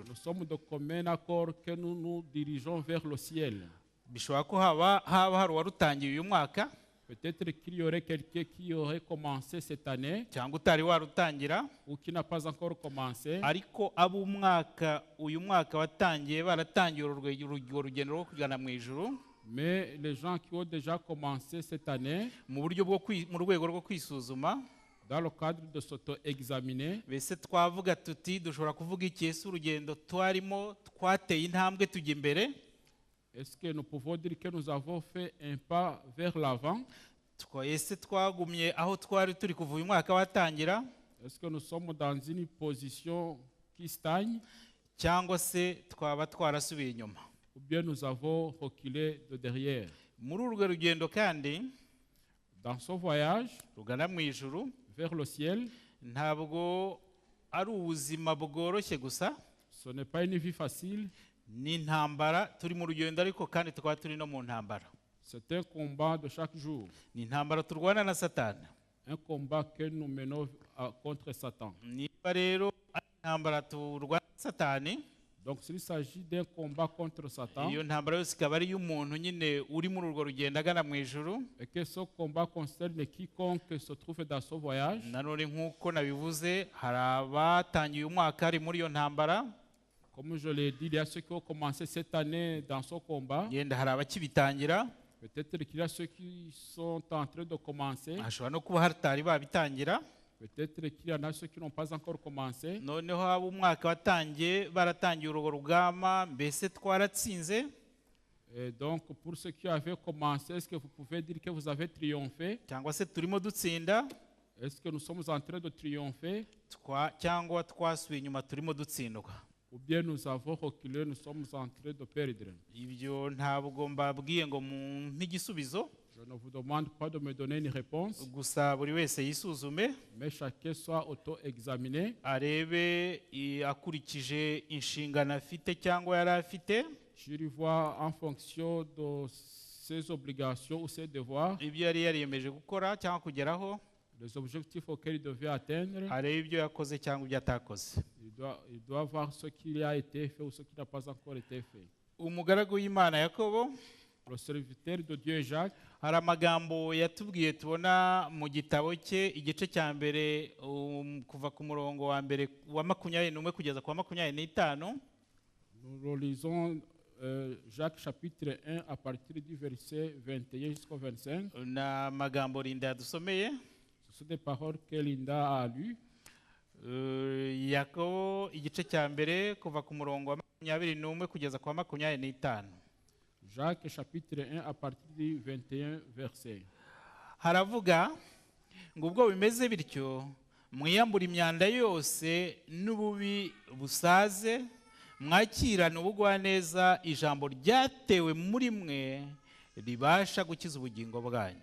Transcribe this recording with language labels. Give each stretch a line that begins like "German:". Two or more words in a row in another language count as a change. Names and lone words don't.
French: Nous sommes de commun accord que nous nous dirigeons vers le ciel.
Kinyarwanda: Bishobora ko haba hari uwarutangiye uyu mwaka,
French: Peut-être qu'il y aurait quelqu'un qui aurait commencé cette année
Kinyarwanda: cyangwa utari warutangira,
French: ou qui n'a pas encore commencé.
Kinyarwanda: ariko uyu mwaka watangiye baratangiye urugendo rwo kugana mu ijuru,
French: Mais les gens qui ont déjà commencé cette année,
Kinyarwanda: mu rwego rwo kwisuzuma,
French: dans le cadre de s'auto-examiner,
Kinyarwanda: bese twavuga tuti dushobora kuvuga iki? Ese urugendo twarimo twateye intambwe tujya imbere?
French: est-ce que nous pouvons dire que nous avons fait un pas vers l'avant?
Kinyarwanda: Ese twagumye aho twari turi kuva uyu mwaka watangira,
French: Est-ce que nous sommes dans une position qui stagne
Kinyarwanda: cyangwa se twaba twarasubiye inyuma?
French: ou bien nous avons reculé de derrière?
Kinyarwanda: Muri urwo rugendo kandi
French: Dans ce voyage
Kinyarwanda: rugana mu ijuru,
French: vers le ciel,
Kinyarwanda: ntabwo ari ubuzima bworoshye gusa, ce n'est pas une vie facile, ni intambara. Turi mu rugendo ariko kandi tukaba turi no mu ntambara.
French: c'est un combat de chaque jour,
Kinyarwanda: Ni intambara turwana na Satani.
French: un combat que nous menons contre Satan.
Kinyarwanda: Niba rero ari intambara turwana na Satani,
French: Donc s'il s'agit d'un combat contre Satan,
Kinyarwanda: iyo ntambara yose ikaba ari iy'umuntu nyine uri muri urwo rugendo agana mu ijuru,
French: et que ce combat concerne quiconque se trouve dans ce voyage,
Kinyarwanda: nanone nk'uko nabivuze, hari abatangiye uyu mwaka ari muri iyo ntambara,
French: comme je l'ai dit, il y a ceux qui ont commencé cette année dans ce combat.
Kinyarwanda: yenda hari abakibitangira,
French: Peut-être qu'il y a ceux qui sont en train de commencer.
Kinyarwanda: hashobora no kuba hatari babitangira.
French: Peut-être qu'il y en a ceux qui n'ont pas encore commencé.
Kinyarwanda: Noneho abo umwaka watangiye baratangiye urwo rugamba, mbese twaratsinze.
French: Et donc, pour ceux qui avaient commencé, est-ce que vous pouvez dire que vous avez triomphé?
Kinyarwanda: Cyangwa se turimo dutsinda,
French: Est-ce que nous sommes en train de triompher?
Kinyarwanda: cyangwa twasubiye inyuma turimo dutsindwa?
French: Ou bien nous avons reculé, nous sommes en train de perdre?
Kinyarwanda: Ibyo ntabwo mbabwiye ngo mumpe igisubizo,
French: Je ne vous demande pas de me donner une réponse,
Kinyarwanda: gusa buri wese yisuzume,
French: mais chacun soit auto-examiné,
Kinyarwanda: arebe akurikije inshingano afite cyangwa yari afite,
French: sur voit en fonction de ses obligations ou ses devoirs,
Kinyarwanda: ibyo yari yariyemeje gukora cyangwa kugeraho,
French: les objectifs auxquels il devait atteindre.
Kinyarwanda: arebe ibyo yakoze cyangwa ibyo atakoze.
French: Il doit voir ce qui a été fait ou ce qui n'a pas encore été fait.
Kinyarwanda: umugaragu w'Imana Yakobo,
French: le serviteur de Dieu Jacques,
Kinyarwanda: hari amagambo yatubwiye tubona mu gitabo cye igice cya mbere kuva ku murongo wa mbere wa 21 kugeza ku wa 25.
French: nous relisons Jacques chapitre 1 à partir du verset 21 jusqu'au 25.
Kinyarwanda: na magambo Linda yadusomeye.
French: Ce sont des paroles que Linda a lues.
Kinyarwanda: Yakobo igice cya mbere kuva ku murongo wa 21 kugeza ku wa 25.
French: Jacques chapitre 1 à partir du 21 verset.
Kinyarwanda: Haravuga ngo ubwo bimeze bityo mwiyambura imyanda yose n'ububi busaze, mwakirana ubugwaneza ijambo ryatewe muri mwe ribasha gukiza ubugingo bwanyu.